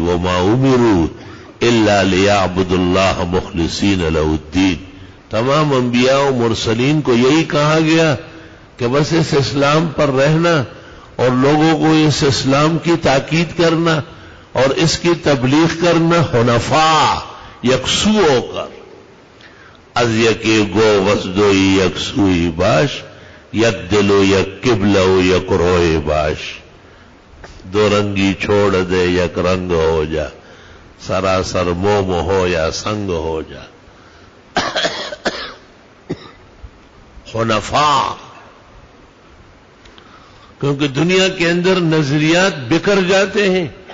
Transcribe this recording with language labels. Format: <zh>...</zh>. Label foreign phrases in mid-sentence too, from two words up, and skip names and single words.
<ar>وما امروا الا لیعبدوا اللہ مخلصین لہ الدین.</ar> <ur>تمام انبیاء و مرسلین کو یہی کہا گیا کہ بس اس اسلام پر رہنا اور لوگوں کو اس اسلام کی تاکید کرنا اور اس کی تبلیغ کرنا، حنفاء، یکسو ہو کر.</ur> <fa>از یکی گو وسدوئی یکسوئی باش، یک دلو یک قبلو یک روئے باش.</fa> <ur>دو رنگی چھوڑ دے یک رنگ ہو جا، سراسر موم ہو یا سنگ ہو جا. حنفاء، کیونکہ دنیا کے اندر نظریات بکھر جاتے ہیں.</ur>